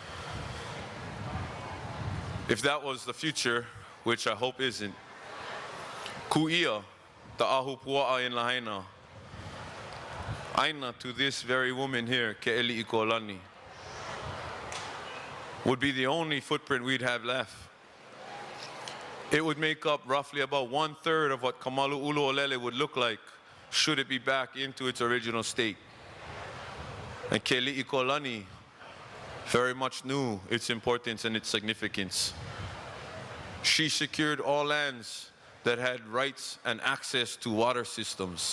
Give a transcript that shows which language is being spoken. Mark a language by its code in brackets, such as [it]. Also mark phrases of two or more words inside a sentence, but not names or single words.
[en] If that was the future, which I hope isn't, ku'ia, the ahupua'a in Lahaina, aina to this very woman here, Ke'eli Ikolani, would be the only footprint we'd have left. It would make up roughly about 1/3 of what Kamalu ʻUlu o Lele would look like should it be back into its original state. And Ke'eli Ikolani very much knew its importance and its significance. She secured all lands that had rights and access to water systems.